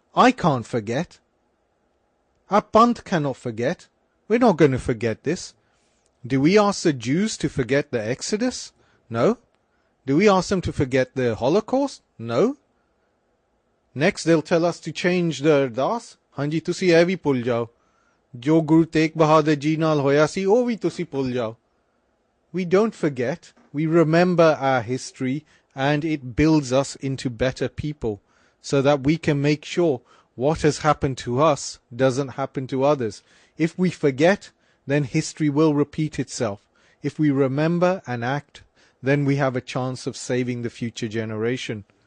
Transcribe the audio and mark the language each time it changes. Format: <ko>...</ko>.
<en>I can't forget. Our Panth cannot forget. We're not going to forget this. Do we ask the Jews to forget the Exodus? No. Do we ask them to forget the Holocaust? No. Next they'll tell us to change the Ardas.</en> <pa>Hanji tusi ਇਹ ਵੀ ਭੁੱਲ ਜਾਓ. ਜੋ ਗੁਰੂ ਤੇਗ ਬਹਾਦਰ ਜੀ ਨਾਲ ਹੋਇਆ ਸੀ ਉਹ ਵੀ ਤੁਸੀਂ ਭੁੱਲ ਜਾਓ.</pa> <en>We don't forget. We remember our history and it builds us into better people so that we can make sure what has happened to us doesn't happen to others. If we forget, then history will repeat itself. If we remember and act, then we have a chance of saving the future generation.</en>